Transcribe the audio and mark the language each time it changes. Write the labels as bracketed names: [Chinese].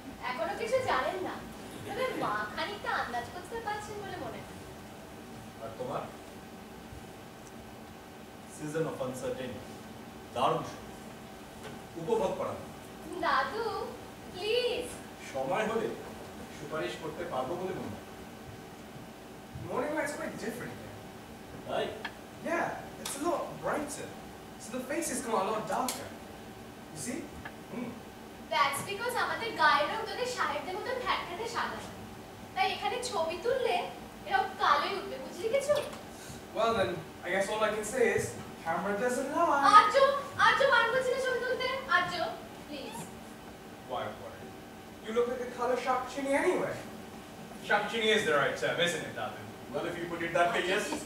[Bangla] এখনো কিছু জানেন না, তবে মা খানিকটা আন্দাজ করতে পারছেন বলে মনে হয়। আর তোমার সিজন অফ আনসার্টেনিটি দারুণ উপভোগ করা। দাদু প্লিজ। সময় হলে সুপারিশ করতে পারবো বলে মনে হয়। [English] Morning light's quite different here. [Bangla] তাই [English] Yeah, it's a lot brighter. So the faces come out a lot darker. You see? That's because [Bangla] আমাদের গায়ের রং তোদের সাহেবদের মতো ফ্যাটফ্যাটে সাদা, তাই এখানে ছবি তুললে এরকম কালোই উঠবে, বুঝলি কিছু? [English] Well then, I guess all I can say is, camera doesn't lie. [Bangla] আর্য মান করছি না ছবি তুলতে। আর্য please. [English] Why? You look like a color shock chinny anyway. Shock chinny is the right term, isn't it, Dadu? well if you put it that way, yes.